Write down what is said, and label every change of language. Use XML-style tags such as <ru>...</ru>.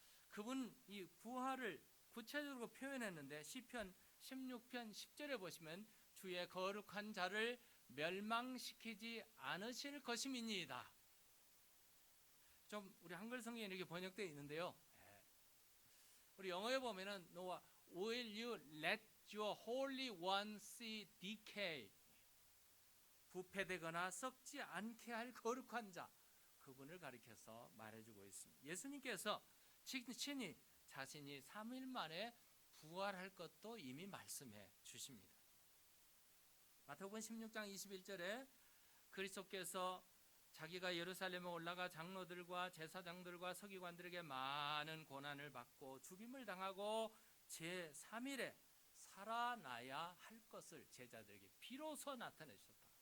<ko>그분 이 부활을 구체적으로 표현했는데 시편 16편 10절에 보시면 주의 거룩한 자를 멸망시키지 않으실 것임이니이다. 좀 우리 한글 성경에 이렇게 번역되어 있는데요. 우리 영어에 보면은</ko> <en>Will you let your holy one see decay?</en> <ko>부패되거나 썩지 않게 할 거룩한 자, 그분을 가리켜서 말해주고 있습니다. 예수님께서 친히 자신이 3일 만에 부활할 것도 이미 말씀해 주십니다. 마태복음 16장 21절에 그리스도께서 자기가 예루살렘에 올라가 장로들과 제사장들과 서기관들에게 많은 고난을 받고 죽임을 당하고 제3일에 살아나야 할 것을 제자들에게 비로소 나타내셨다.</ko>